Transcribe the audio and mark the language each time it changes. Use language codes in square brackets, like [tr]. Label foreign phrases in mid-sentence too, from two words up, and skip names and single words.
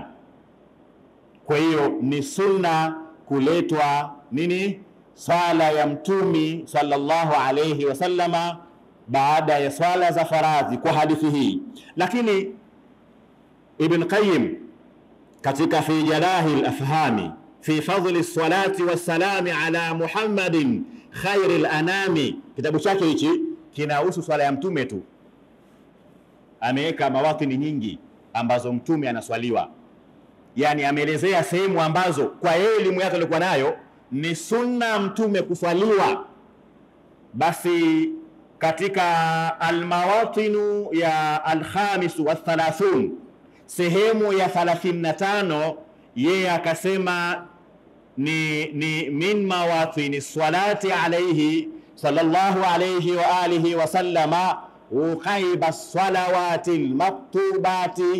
[sw] Kwa hiyo ni sunna kuletwa nini? Swala ya mtumi [ar] صلى الله عليه وسلم [sw] baada ya swala za faradhi kwa hadithi hii. Lakini Ibn Qayyim katika fi Jalahil Afhami fi fadli salati wassalami ala Muhammadin khairil anami, kitabu chake hichi kinahusu swala ya mtume tu, ameweka mawatini nyingi ambazo mtume anaswaliwa. Yani ameelezea sehemu ambazo kwa elimu yake alikuwa nayo ni sunna mtume kuswaliwa. Basi katika almawatinu ya alkhamisu wa 30, sehemu ya 35, yeye akasema ni [ar] من مواطن الصلاة عليه صلى الله عليه وآله وسلم عقيب الصلوات المكتوبة.